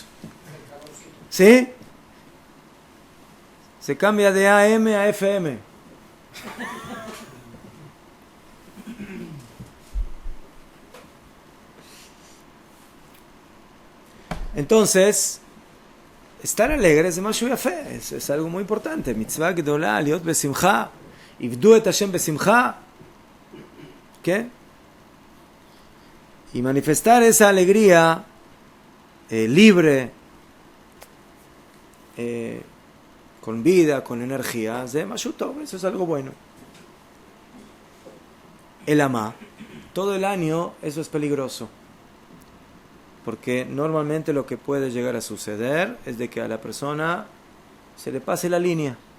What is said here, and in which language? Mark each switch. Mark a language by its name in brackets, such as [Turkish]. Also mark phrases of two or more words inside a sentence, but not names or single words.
[Spanish] ¿Sí? Se cambia de AM a FM. Entonces, estar alegre es más fe, es algo muy importante. [Hebrew] מצווה גדולה, להיות בשמחה, עבדו את השם בשמחה. [Spanish] ¿Qué? Y manifestar esa alegría libre, con vida, con energía, eso es algo bueno. El amá, todo el año eso es peligroso, porque normalmente lo que puede llegar a suceder es de que a la persona se le pase la línea